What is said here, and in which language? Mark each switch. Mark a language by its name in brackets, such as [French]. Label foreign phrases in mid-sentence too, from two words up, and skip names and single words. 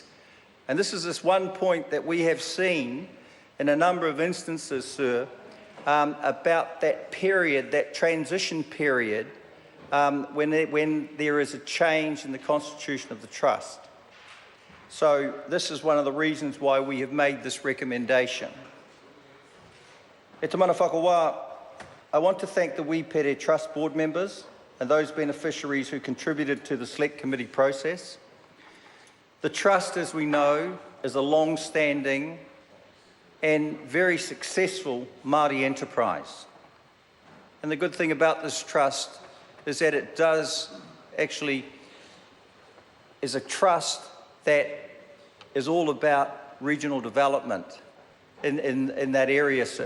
[English] And this is just one point that we have seen in a number of instances, sir, about that period, that transition period, when there is a change in the constitution of the trust. So this is one of the reasons why we have made this recommendation. [Māori] E te mana whakawā, [English] I want to thank the Wīpere Trust Board members and those beneficiaries who contributed to the Select Committee process. The Trust, as we know, is a long-standing and very successful Māori enterprise. And the good thing about this Trust is that it is a trust that is all about regional development in that area, sir.